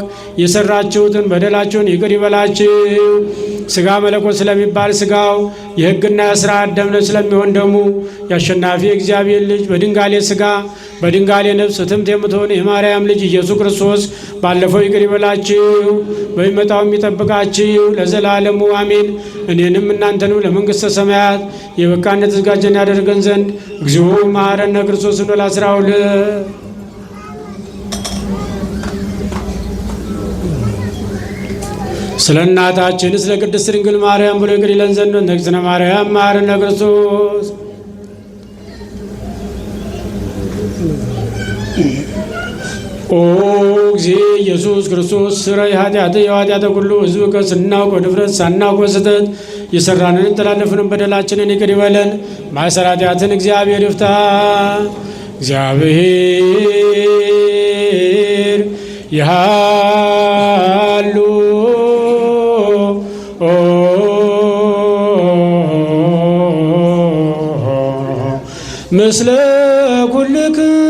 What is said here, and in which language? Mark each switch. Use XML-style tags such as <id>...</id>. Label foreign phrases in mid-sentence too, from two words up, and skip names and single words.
<am>የሰራችሁትን በደላችሁን ይቅር ይበላችሁ። ሥጋ መለኮት ስለሚባል ሥጋው የሕግና የሥርዓት ደም ስለሚሆን ደሙ የአሸናፊ እግዚአብሔር ልጅ በድንጋሌ ሥጋ በድንጋሌ ነፍስ ትምት የምትሆን የማርያም ልጅ ኢየሱስ ክርስቶስ ባለፈው ይቅር ይበላችሁ፣ በሚመጣው የሚጠብቃችሁ ለዘላለሙ አሜን። እኔንም እናንተንም ለመንግሥተ ሰማያት የበቃነት ዝጋጀን ያደርገን ዘንድ</am> <gez>እግዚኦ መሐረነ ክርስቶስ</gez> <am>ብሎ 12 ስለ እናታችን ስለ ቅድስት ድንግል ማርያም ብሎ ይቅር ይለን ዘንድ</am> <gez>እግዝእትነ ማርያም መሐረነ ክርስቶስ ኦ እግዚእ ኢየሱስ ክርስቶስ ስረይ ኃጢአተ ኩሉ ሕዝብ</gez> <am>ከስናውቅ ወድፍረት ሳናውቅ በስህተት የሰራንን የተላለፍንን በደላችንን ይቅር ይበለን። ማእሰረ ኃጢአትን እግዚአብሔር ይፍታ።</am> <gez>እግዚአብሔር ይሃሉ ምስለ ኩልክሙ</gez>